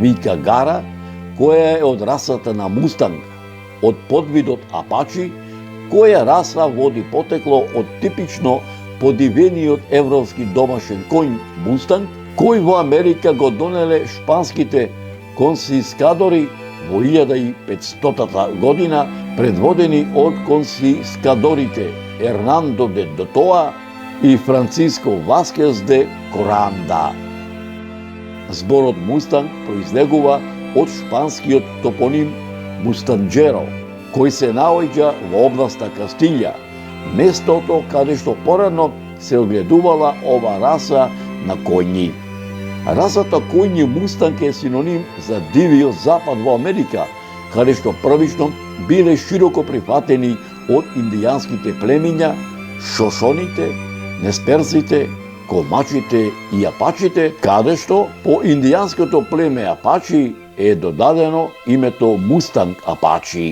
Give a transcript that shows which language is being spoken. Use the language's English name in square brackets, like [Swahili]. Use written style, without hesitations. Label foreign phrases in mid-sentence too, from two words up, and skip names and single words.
[Macedonian] вика Гара, која е од расата на Мустанг, од подвидот Апачи, која раса води потекло од типично подивениот европски домашен коњ Мустанг, кој во Америка го донеле шпанските консискадори во 1500 година, предводени од консискадорите Ернандо де Дотоа и Франциско Васкес де Коранда. Зборот Мустанг произлегува од шпанскиот топоним Мустанџеро, кој се наоѓа во областа Кастилја, местото каде што порано се огледувала ова раса на коњи. Расата коњи Мустанг е синоним за дивиот запад во Америка, каде што првично биле широко прифатени од индијанските племиња, шошоните, несперците, комачите и апачите, каде што по индијанското племе Апачи е додадено името Мустанг Апачи.